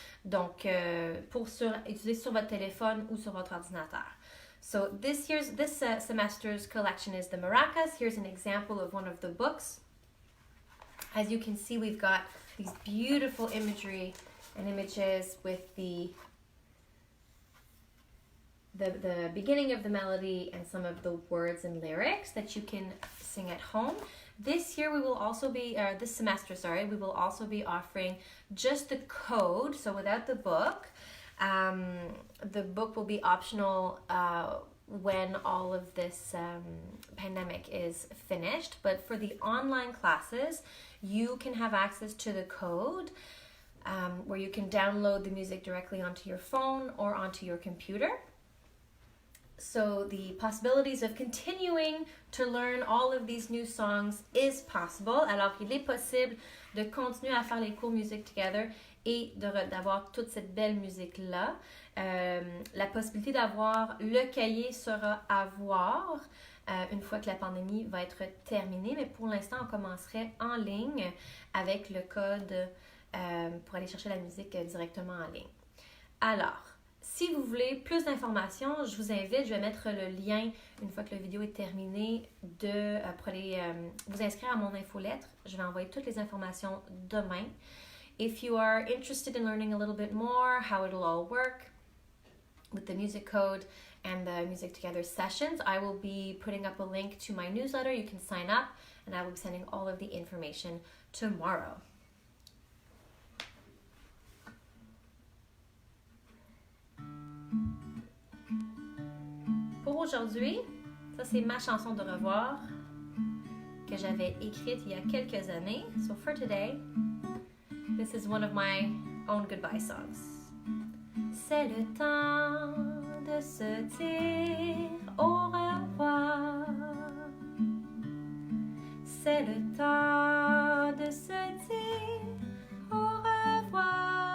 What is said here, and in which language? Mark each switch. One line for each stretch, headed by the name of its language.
French: Donc, pour utiliser sur votre téléphone ou sur votre ordinateur.
English: So this semester's collection is the maracas. Here's an example of one of the books. As you can see, we've got these beautiful imagery and images with the beginning of the melody and some of the words and lyrics that you can sing at home. This year we will also be, this semester, we will also be offering just the code, so without the book. The book will be optional when all of this pandemic is finished. But for the online classes, you can have access to the code where you can download the music directly onto your phone or onto your computer. So the possibilities of continuing to learn all of these new songs is possible.
French: Alors, il est possible de continuer à faire les cours Music Together et d'avoir toute cette belle musique-là. La possibilité d'avoir le cahier sera à voir une fois que la pandémie va être terminée, mais pour l'instant, on commencerait en ligne avec le code pour aller chercher la musique directement en ligne. Alors, si vous voulez plus d'informations, je vous invite, je vais mettre le lien une fois que la vidéo est terminée pour aller vous inscrire à mon infolettre. Je vais envoyer toutes les informations demain.
English: If you are interested in learning a little bit more how it'll all work with the music code and the Music Together sessions, I will be putting up a link to my newsletter. You can sign up and I will be sending all of the information tomorrow.
French: aujourd'hui, ça c'est ma chanson de revoir que j'avais écrite il y a quelques années.
English: So for today, this is one of my own goodbye songs.
French: C'est le temps de se dire au revoir. C'est le temps de se dire au revoir.